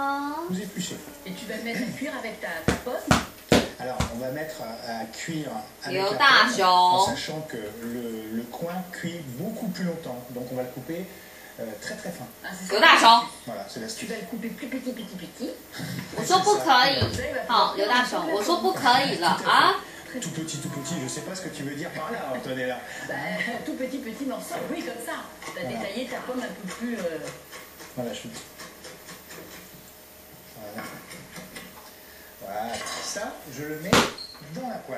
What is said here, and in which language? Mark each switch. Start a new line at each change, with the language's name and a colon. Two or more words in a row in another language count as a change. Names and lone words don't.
French: vous épluchez. Et tu vas le mettre à cuire avec ta pomme. Alors, on va mettre à cuire avec Yo, la ta pomme, chou. en sachant que le coin cuit beaucoup plus longtemps. Donc, on va le couper très très fin. Ah, c'est ça.
Chinese: 刘大雄，
French: Voilà, c'est Tu l'astuce. vas le couper plus petit.
Chinese: 我说不可以。好，刘大雄，我说不可以了啊。
French: Tout petit, je sais pas ce que tu veux dire par là, Antonella. Bah, tout petit morceau, oui, comme ça. Tu as Voilà. détaillé ta pomme un peu plus. Voilà, je... Voilà, ça, je le mets dans la poêle.